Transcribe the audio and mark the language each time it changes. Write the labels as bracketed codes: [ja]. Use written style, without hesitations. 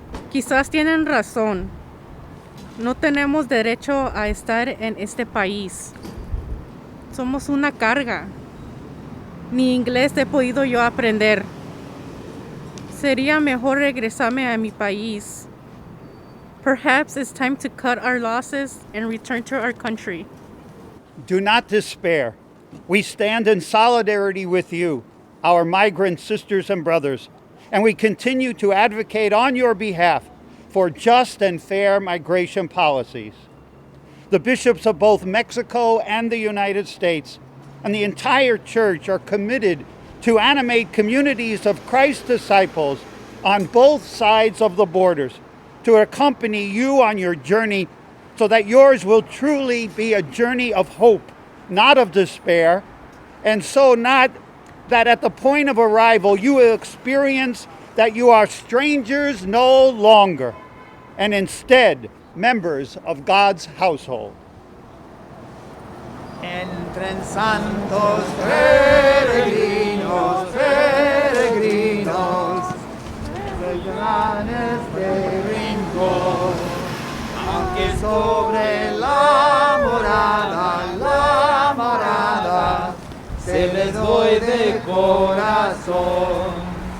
[es] Quizás tienen razón. No tenemos derecho a estar en este país. Somos una carga. Ni inglés he podido yo aprender. Sería mejor regresarme a mi país. [en] Perhaps it's time to cut our losses and return to our country. Do not despair. We stand in solidarity with you, our migrant sisters and brothers, and we continue to advocate on your behalf for just and fair migration policies. The bishops of both Mexico and the United States and the entire church are committed to animate communities of Christ's disciples on both sides of the borders, to accompany you on your journey so that yours will truly be a journey of hope, not of despair, and so not that at the point of arrival you will experience that you are strangers no longer, and instead members of God's household. [es] Entren santos peregrinos, peregrinos, vendrán este rincón, aunque sobre la morada, se les doy de corazón.